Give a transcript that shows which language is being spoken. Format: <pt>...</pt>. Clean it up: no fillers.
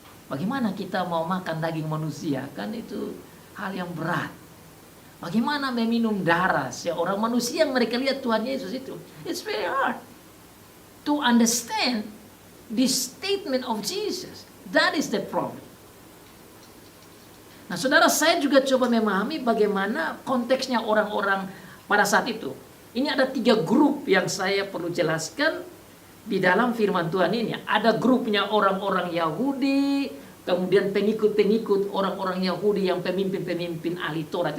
<id>Bagaimana kita mau makan daging manusia? Kan itu hal yang berat. Bagaimana meminum darah seorang manusia yang mereka lihat Tuhan Yesus itu?</id> <en>It's very hard to understand this statement of Jesus. That is the problem.</en> <id>Nah, saudara, saya juga coba memahami bagaimana konteksnya orang-orang pada saat itu. Ini ada 3 grup yang saya perlu jelaskan di dalam firman Tuhan ini. Ada grupnya orang-orang Yahudi, kemudian pengikut-pengikut orang-orang Yahudi yang pemimpin-pemimpin ahli Taurat.</id>